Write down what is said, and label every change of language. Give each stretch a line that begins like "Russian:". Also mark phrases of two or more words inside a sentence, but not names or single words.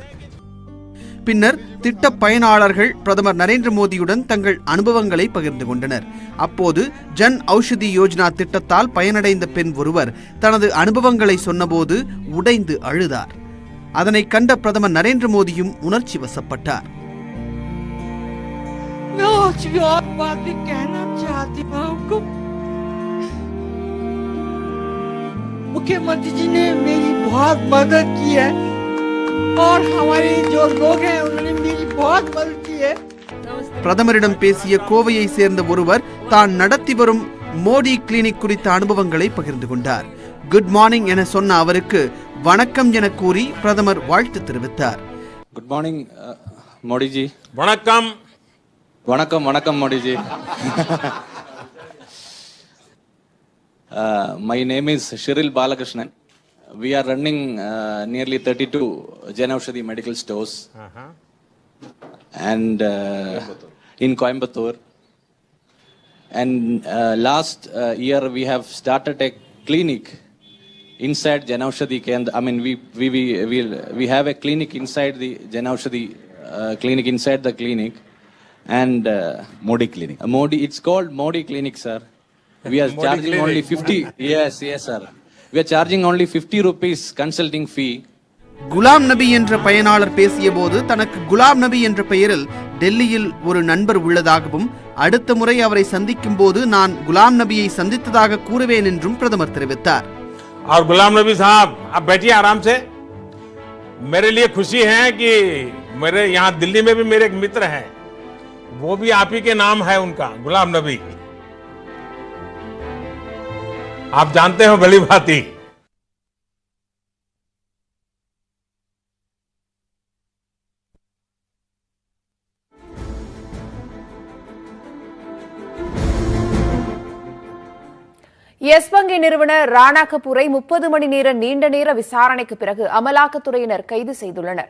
Tamil: பின்னர் திட்ட பயனாளர்கள் பிரதமர் நரேந்திர மோடியுடன் தங்கள் அனுபவங்களை பகிர்ந்து கொண்டனர். அப்போது ஜன் ஔஷதி யோஜனா திட்டத்தால் பயனடைந்த பெண் ஒருவர் தனது அனுபவங்களை சொன்னபோது உடைந்து அழுதார். அதனை கண்ட பிரதமர் நரேந்திர மோடியும் உணர்ச்சி வசப்பட்டார்.
Hindi: मुख्यमंत्री जी ने मेरी बहुत मदद की है और हमारे जो लोग हैं उन्होंने मेरी बहुत मदद की है.
Tamil: பிரதமரிடம் பேசிய கோவையை சேர்ந்த ஒருவர் தான் நடத்தி வரும் மோடி கிளினிக் குறித்த அனுபவங்களை பகிர்ந்து கொண்டார்.
English: good morning
Tamil: என சொன்ன அவருக்கு வணக்கம் என கூறி பிரதமர் வாழ்த்து தெரிவித்தார்.
English: good morning மோடி ஜி.
Tamil: வணக்கம். வணக்கம் வணக்கம் மோடி ஜி.
English: My name is Shiril Balakrishnan. We are running nearly 32 Jan Aushadhi medical stores and in Coimbatore. And last year we have started a clinic inside Jan Aushadhi Kendra. I mean we have a clinic inside the Jan Aushadhi clinic inside the clinic and Modi clinic. Modi, it's called Modi clinic, sir. We are charging only 50. Yes, sir. We are charging only 50 rupees consulting fee.
Tamil: குலாம் நபி என்ற பயனாளர் பேசிய போது தனக்கு குலாம் நபி என்ற பெயரில் டெல்லியில் ஒரு நண்பர் உள்ளதாகவும் அடுத்த முறை அவரை சந்திக்கும் போது நான் குலாம் நபியை சந்தித்ததாக கூறுவேன் என்றும் பிரதமர் தெரிவித்தார்.
Hindi: और गुलाम नबी साहब, आप बैठिए आराम से. मेरे लिए खुशी है कि मेरे यहाँ दिल्ली में भी मेरे एक मित्र हैं, वो भी आप ही के नाम है उनका, गुलाम नबी. आप जानते हो भली भांति.
Tamil: எஸ் வங்கி நிறுவனர் ராணா கபூரை 30 மணி நேர நீண்ட நேர விசாரணைக்கு பிறகு அமலாக்கத்துறையினர் கைது செய்துள்ளனர்.